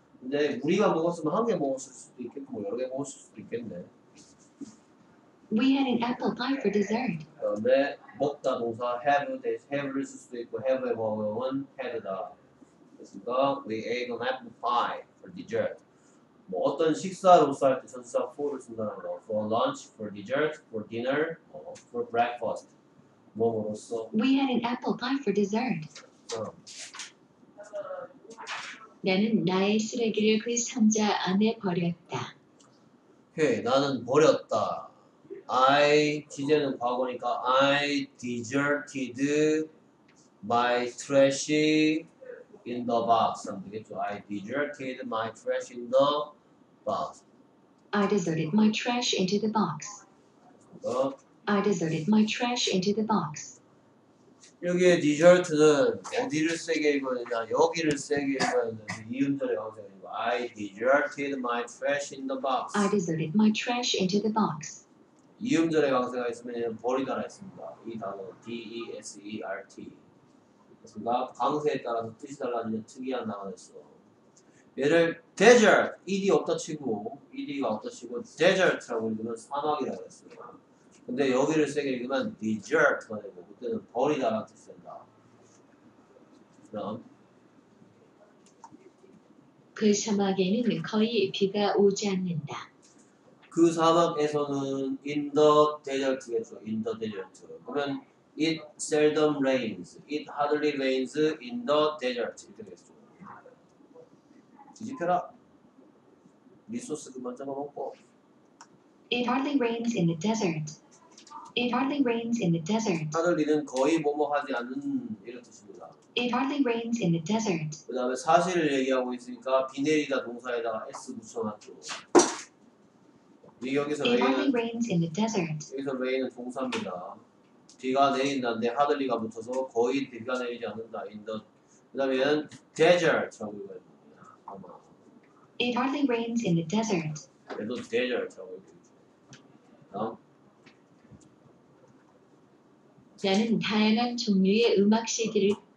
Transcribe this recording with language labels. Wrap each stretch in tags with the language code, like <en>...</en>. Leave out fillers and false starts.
<ko>근데 우리가 먹었으면 한 개 먹었을 수도 있겠고 뭐 여러 개 먹었을 수도 있겠네.</ko> <en>We had an apple pie for dessert.</en> <ko>그런데 먹다 동사 have를 쓸 수도 있고 have의 과거형은 had다. 됐습니까?</ko> <en>We ate an apple pie for dessert.</en> <ko>뭐 어떤 식사로서 할 때 전치사 for를 쓴다는 거.</ko> <en>For lunch, for dessert, for dinner, for breakfast.</en> <ko>뭐로써?</ko> <en>We had an apple pie for dessert.</en> <ko>어. 나는 나의 쓰레기를 그 상자 안에 버렸다. 오케이, 나는 버렸다. 지제는 과거니까</ko> <en>I deserted my trash in the box.</en> <ko>하면 되겠죠.</ko> <en>I deserted my trash in the box. I deserted my trash into the box. I deserted my trash into the box.</en> <ko>여기에 desert는 어디를 세게 읽어야 되냐? 여기를 세게 읽어야 되는데 이음절에 가서</ko> <en>I deserted my trash in the box. I deserted my trash into the box.</en> <ko>이음절에 강세가 있으면 버리다라 했습니다. 이 단어 D-E-S-E-R-T. 그렇습니다. 강세에 따라서 뜻이 달라지는 특이한 단어가 있어. 얘를 desert, ed 없다 치고 ed가 없다 치고 desert라고 읽으면 사막이라고 했어요. 근데 여기를 세게 읽으면 desert가 되고 그때는 버리다라는 뜻이 된다. 그럼 그 사막에는 거의 비가 오지 않는다. 그 사막에서는</ko> <en>in the desert</en> <ko>겠죠.</ko> <en>in the desert.</en> <ko>그러면</ko> <en>it seldom rains. It hardly rains in the desert.</en> <ko>이렇게 되겠죠. 뒤집혀라. 리소스 그만 잡아먹고.</ko> <en>It hardly rains in the desert. It hardly rains in the desert.</en> <ko>하늘리는 거의 뭐뭐 하지 않는 이런 뜻입니다.</ko> <en>It hardly rains in the desert.</en> <ko>그 다음에 사실을 얘기하고 있으니까 비 내리다 동사에다가 s 붙여놨죠. 여기서</ko> <en>It hardly</en> <ko>레인은</ko> <en>rains in the desert.</en> <ko>여기서 레인은 동사입니다. 비가 내린다는데 하들리가 붙어서 거의 비가 내리지 않는다. 그 다음에 얘는 desert라고 읽어야 됩니다. 아마</ko> <en>It hardly rains in the desert.</en> <ko>얘도 desert라고 읽어야죠. 다음 나는 다양한 종류의 음악 CD를</ko>